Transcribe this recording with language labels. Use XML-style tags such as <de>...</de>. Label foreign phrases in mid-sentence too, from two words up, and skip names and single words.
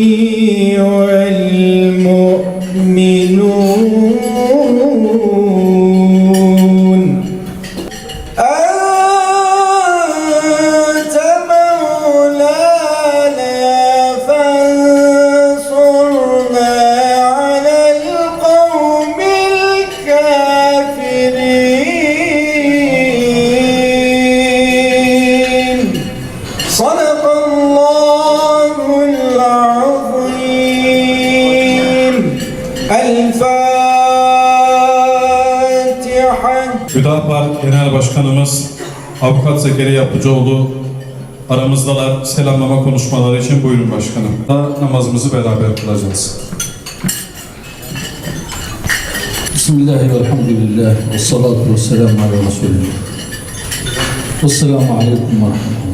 <ar>والمؤمنون أنت مولانا فانصرنا على القوم الكافرين. صدق الله العظيم. الفاتحة.</ar> <tr>Hüdapar Genel Başkanımız Avukat Zekeriya Yapıcıoğlu aramızdalar. Selamlama konuşmaları için buyurun başkanım. Namazımızı beraber kılacağız.</tr> <ar>بسم الله الرحمن الرحيم. والصلاة والسلام على رسول الله والسلام عليكم ورحمة الله.</ar>